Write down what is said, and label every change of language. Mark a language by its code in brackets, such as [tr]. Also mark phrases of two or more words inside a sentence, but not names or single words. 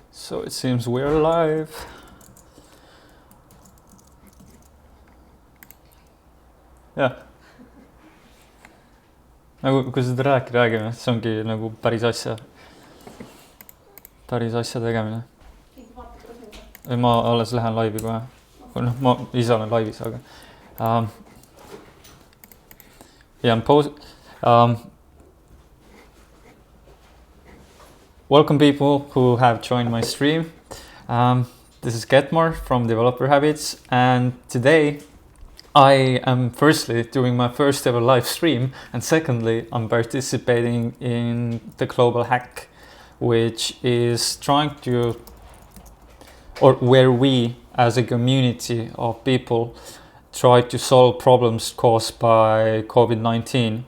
[en] So it seems we're live. [et] jah. nagu, kui seda räägime, see ongi nagu päris asja tegemine. ei, ma alles lähen laivi kohe. noh, ma ise olen laivis, aga [en] welcome people who have joined my stream. This is Getmar from Developer Habits, and today I am firstly doing my first ever live stream, and secondly I'm participating in the global hack, which is trying to, or where we as a community of people try to solve problems caused by COVID-19.